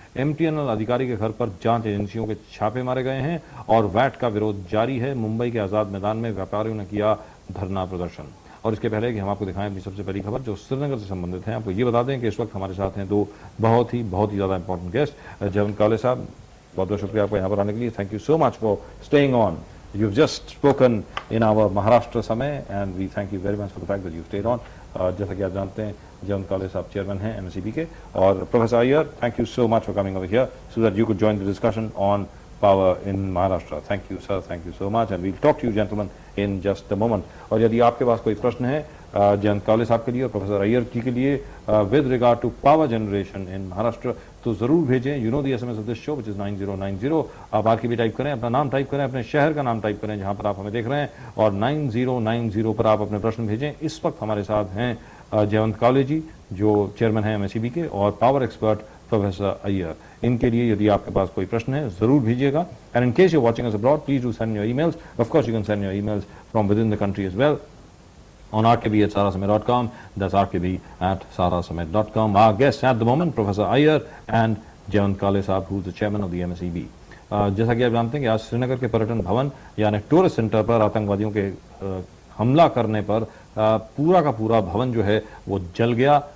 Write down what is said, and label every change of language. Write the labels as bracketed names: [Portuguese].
[Hindi] MTNL अधिकारी के घर पर जांच एजेंसियों के छापे मारे गए हैं और वैट का विरोध जारी है। मुंबई के आजाद मैदान में व्यापारियों ने किया धरना प्रदर्शन। और इसके पहले कि हम आपको दिखाएं अपनी सबसे पहली खबर जो श्रीनगर से संबंधित है, आपको ये बता दें कि इस वक्त हमारे साथ हैं दो बहुत ही ज्यादा इंपॉर्टेंट गेस्ट। जयवंत कावले साहब, बहुत बहुत शुक्रिया आपको यहाँ पर आने के लिए। [English] Thank you so much for staying on. You've just spoken in our Maharashtra Samay and we thank you very much for the fact that you stayed on. [Hindi] जैसा कि आप जानते हैं जयवंत कावले साहब चेयरमैन हैं एमएसईबी के और professor Iyer, [English] Thank you so much for coming over here so that you could join the discussion on power in Maharashtra. Thank you sir, thank you so much and we'll talk to you gentlemen in just a moment. [Hindi] और यदि आपके पास कोई प्रश्न है जयवंत कावले साहब के लिए और प्रोफेसर अय्यर जी के लिए [English] with regard to power generation in Maharashtra [Hindi] तो जरूर भेजें। [English] You know the SMS of this show which is 9090। [Hindi] आप आरकेबी टाइप करें, अपना नाम टाइप करें, अपने शहर का नाम टाइप करें जहां पर आप हमें देख रहे हैं और 9090 पर आप अपने प्रश्न भेजें। इस वक्त हमारे साथ हैं जयवंत कावले जी जो चेयरमैन हैं एमएसईबी के और पावर एक्सपर्ट प्रोफेसर अय्यर। इनके लिए यदि आपके पास कोई प्रश्न है जरूर भेजिएगा। [English] And in case you watching us abroad please do send your emails. Of course you can send your emails from within the country as well on rkb@sarasamay.com. That's rkb@sarasamay.com. Our guests at the moment, Professor Iyer and Jayawant Kale Saab, who is the chairman of the MSEB. [Hindi] जैसा कि आप जानते हैं कि आज श्रीनगर के पर्यटन भवन यानी टूरिस्ट सेंटर पर आतंकवादियों के हमला करने पर पूरा का पूरा भवन जो है वो जल गया।